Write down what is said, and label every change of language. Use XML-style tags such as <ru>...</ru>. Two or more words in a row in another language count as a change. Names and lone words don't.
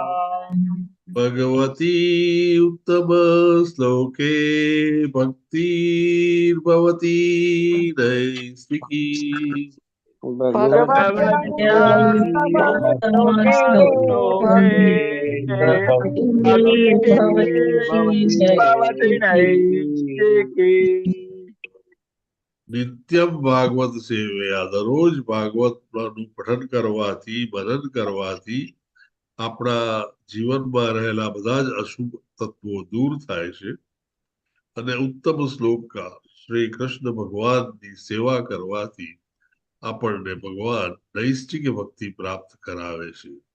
<sa>भगवती उत्तम श्लोके भक्तिर्भवती नैष्टिकी भगवत्या भगवत्या श्लोके लोके भवति नैष्टिकी। નિત્યમ ભાગવત સેવયા</sa> <gu>દરરોજ ભાગવતનું પઠન કરવાથી મનન કરવાથી આપણા જીવનમાં રહેલા બધા જ અશુભ તત્વો દૂર થાય છે અને ઉત્તમ શ્લોક શ્રી કૃષ્ણ ભગવાનની સેવા કરવાથી આપણને ભગવાન નૈષ્ઠિક ભક્તિ પ્રાપ્ત કરાવે છે.</gu>